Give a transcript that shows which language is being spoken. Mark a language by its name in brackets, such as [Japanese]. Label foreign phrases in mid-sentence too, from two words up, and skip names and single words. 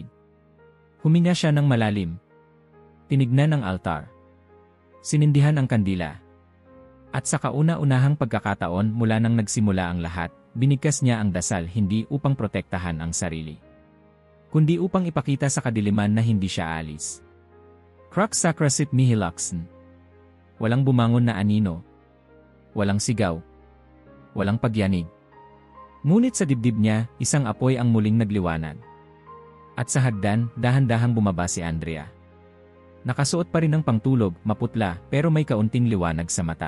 [Filipino] Huminga siya ng malalim. Tinignan ang altar. Sinindihan ang kandila. At sa kauna-unahang pagkakataon mula nang nagsimula ang lahat, binigkas niya ang dasal hindi upang protektahan ang sarili, kundi upang ipakita sa kadiliman na hindi siya alis. [Latin] Crux sacrasit mihi luxen. [Filipino] Walang bumangon na anino. Walang sigaw. Walang pagyanig. Ngunit sa dibdib niya, isang apoy ang muling nagliwanag. At sa hagdan, dahan-dahang bumaba si Andrea. Nakasuot pa rin ng pangtulog, maputla, pero may kaunting liwanag sa mata.